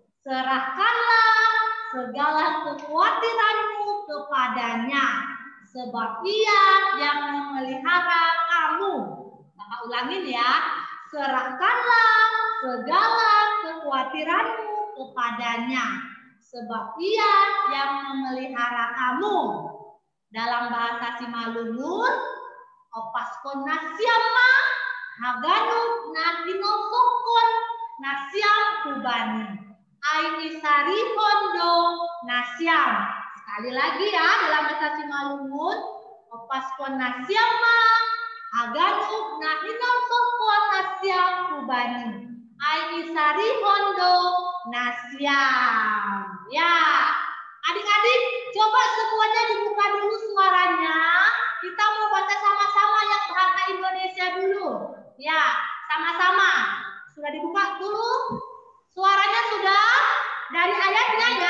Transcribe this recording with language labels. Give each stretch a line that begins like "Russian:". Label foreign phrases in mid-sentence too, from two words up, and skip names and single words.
Indonesian: Serahkanlah segala kekhawatiranmu kepadanya, sebab Ia yang memelihara kamu. Ulangin ya, serahkanlah segala kekhawatiranmu kepadanya, sebab Ia yang memelihara kamu. Dalam bahasa Simalungun,
Batak Simalungun: opaskon nasiama, haganu nakinosokon nasiam kubani. Aini sari hondo nasiam.
Indonesian: Sekali lagi ya, dalam bahasa Simalungun,
Batak Simalungun: opaskon nasiama, haganu nakinosokon nasiam kubani. Aini sari hondo nasiam.
Indonesian: Ya, adik-adik, coba semuanya dibuka dulu suaranya. Kita mau baca sama-sama yang bahasa Indonesia dulu. Ya, sama-sama. Sudah dibuka dulu? Suaranya sudah? Dari ayatnya ya?